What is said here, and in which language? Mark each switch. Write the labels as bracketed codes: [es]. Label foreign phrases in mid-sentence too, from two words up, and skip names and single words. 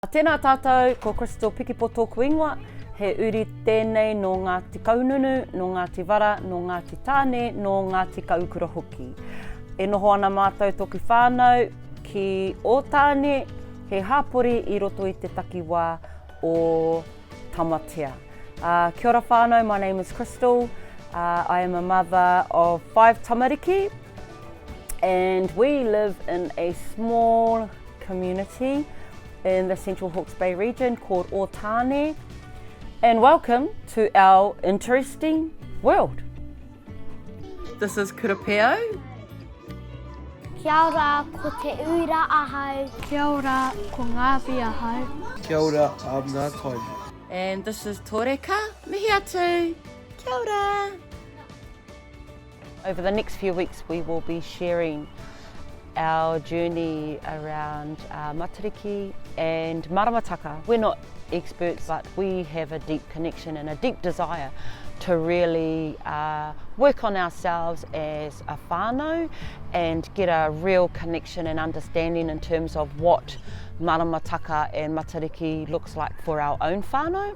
[mi] Tēnā tātou, ko Crystal Pikipo tōku ingoa, he uri tēnei no Ngāti Kaununu, no Ngāti Wara, no Ngāti Tāne, no Ngāti Kaukura hoki. E noho ana mātou toki whānau ki o Tāne, he hāpori i roto i te takiwā o tamatea. Kia ora whānau, [en] my name is Crystal. I am a mother of 5 tamariki, and we live in a small community in the Central Hawke's Bay region called Tāne. And welcome to our interesting world. This is Kurapeo. [mi] Kia ora, ko te uira ahau. Kia ora, ko ngāwi ahau. Kia ora, ngā tai. [en] And this is Toreka. [mi] Mihi atu. Kia ora. [en] Over the next few weeks we will be sharing our journey around Matariki and Maramataka. We're not experts, but we have a deep connection and a deep desire to really work on ourselves as a whānau and get a real connection and understanding in terms of what Maramataka and Matariki looks like for our own whānau.